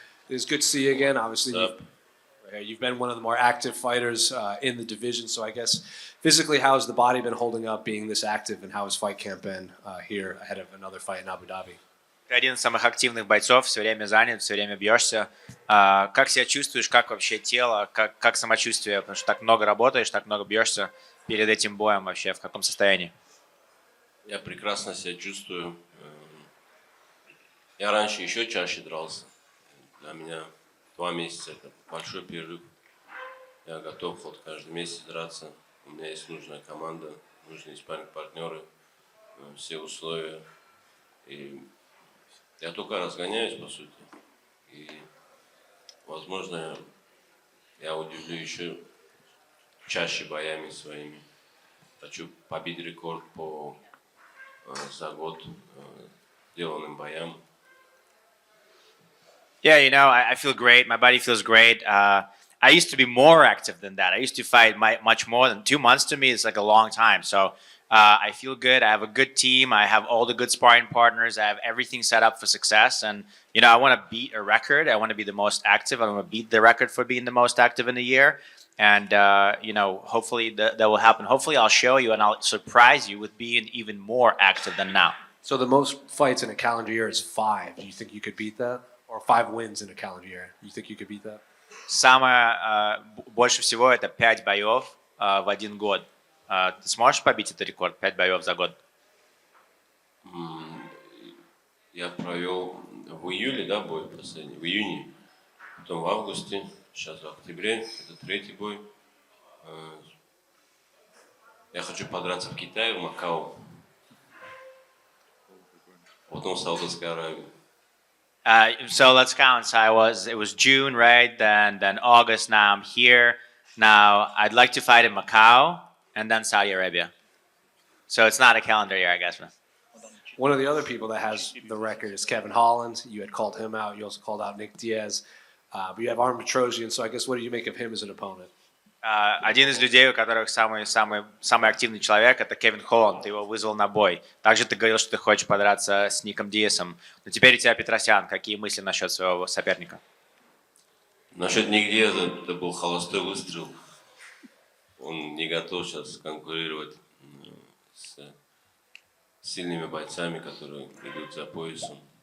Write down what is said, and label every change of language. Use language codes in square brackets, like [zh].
[en] It's good to see you again. Obviously, What's up? you've been one of the more active fighters in the division. So I guess physically, how has the body been holding up being this active, and how has fight camp been here ahead of another fight in Abu Dhabi? [ru] Ты один из самых активных бойцов, все время занят, все время бьешься. Как себя чувствуешь, как вообще тело, как самочувствие? Потому что так много работаешь, так много бьешься перед этим боем вообще, в каком состоянии? Я прекрасно себя чувствую. Я раньше еще чаще дрался. Для меня 2 месяца это большой перерыв. Я готов вот каждый месяц драться. У меня есть нужная команда, нужные спарринг-партнеры, все условия. И я только разгоняюсь, по сути. И, возможно, я удивлю еще чаще боями своими. Хочу побить рекорд по за год сделанным боям. [en] Yeah, I feel great. My body feels great. I used to be more active than that. I used to fight much more than 2 months. To me, it's like a long time. So I feel good. I have a good team. I have all the good sparring partners. I have everything set up for success. And, I want to beat a record. I want to be the most active. I want to beat the record for being the most active in a year. And, hopefully that will happen. Hopefully I'll show you and I'll surprise you with being even more active than now. So the most fights in a calendar year is 5. Do you think you could beat that? Or 5 wins in a calendar year? You think you could beat that? [ru] Самое больше всего это 5 боев в один год. Ты сможешь побить этот рекорд? 5 боев за год? Я провел в июле, да, бой последний, в июне, потом в августе, сейчас в октябре, это 3-й бой. Я хочу подраться в Китае, в Макао, потом в Саудовской Аравии. [en] So let's count. So it was June, right? Then August. Now I'm here. Now I'd like to fight in Macau and then Saudi Arabia. So it's not a calendar year, I guess. One of the other people that has the record is Kevin Holland. You had called him out. You also called out Nick Diaz. But you have Armen Petrosyan. So I guess what do you make of him as an opponent? [ru] Один из людей, у которых самый активный человек, это Кевин Холланд. Ты его вызвал на бой. Также ты говорил, что ты хочешь подраться с Ником Диасом. Но теперь у тебя Петросян. Какие мысли насчет своего соперника? Насчет Ник Диаза, это был холостой выстрел. Он не готов сейчас конкурировать с сильными бойцами, которые идут за поясом.